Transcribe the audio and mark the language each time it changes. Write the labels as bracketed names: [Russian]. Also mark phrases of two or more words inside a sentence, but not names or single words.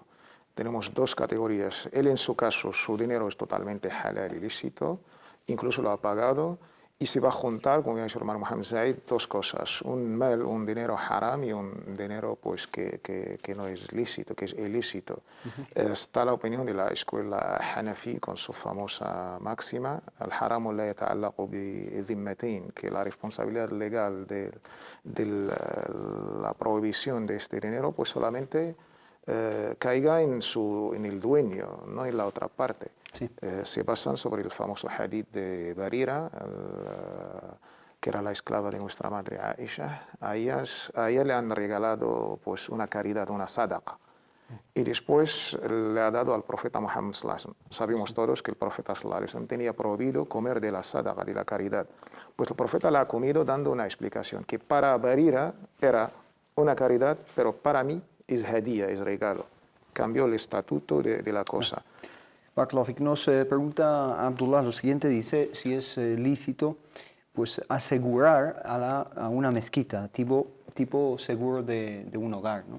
[Spanish] Tenemos dos categorías. Él, en su caso, su dinero es totalmente halal, ilícito, incluso lo ha pagado, y se va a juntar, como dice el hermano Mohammed Zaid, dos cosas: un dinero haram y un dinero pues, que no es lícito, que es ilícito. Está la opinión de la escuela Hanafi con su famosa máxima: [Arabic] الحرام لا يتعلق بذمتين, [Spanish] que la responsabilidad legal de la prohibición de este dinero pues solamente caiga en el dueño, no en la otra parte. Sí. Se basan sobre el famoso hadith de Barira, que era la esclava de nuestra madre Aisha. A ella le han regalado pues, una caridad, una sadaqa, y después le ha dado al profeta Muhammad [Arabic] صلى الله عليه وسلم. [Spanish] Sabemos todos que el profeta [Arabic] صلى الله عليه وسلم [Spanish] tenía prohibido comer de la sadaqa, de la caridad. Pues el profeta la ha comido dando una explicación, que para Barira era una caridad, pero para mí es hadía, es regalo. Cambió el estatuto de la cosa. Barakallahu, nos pregunta Abdullah lo siguiente, dice si es lícito pues asegurar a una mezquita, tipo seguro de un hogar, ¿no?